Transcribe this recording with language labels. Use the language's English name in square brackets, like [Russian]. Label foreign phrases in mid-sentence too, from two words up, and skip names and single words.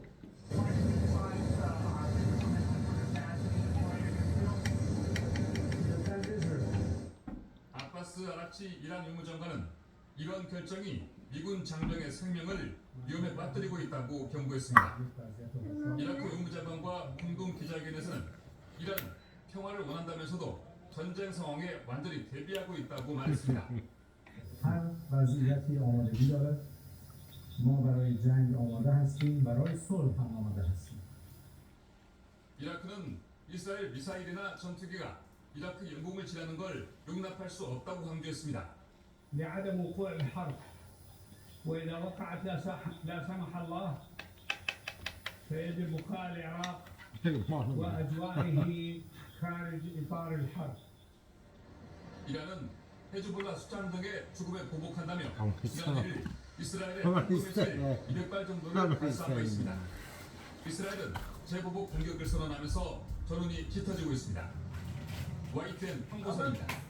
[Korean] 아바스 아라치 이란 외무장관은 이런 결정이 미군 장병의 생명을 위험에 빠뜨리고 있다고 경고했습니다. 이라크 외무장관과 공동 기자회견에서는 이란 평화를 원한다면서도 전쟁 상황에 완전히 대비하고 있다고 말했습니다. [Persian] هر وضعیتی آمادگی دارد. ما برای جنگ آماده هستیم، برای صلح هم آماده هستیم. [Korean] 이라크는 이스라엘 미사일이나 전투기가 이라크 영공을 지나는 걸 용납할 수 없다고 강조했습니다. [Arabic] لعدم وقوع الحرب، وإذا وقعت لا سمح الله فيجب بقاء العراق وأجوائه خارج إطار الحرب. [Korean] 이란은 헤즈볼라 수장 등의 죽음에 보복한다며 지난 1일 이스라엘에 탄도미사일 200발 정도를 발사한 바 있습니다. 이스라엘은 재보복 공격을 선언하면서 전운이 짙어지고 있습니다. YTN 황보선입니다.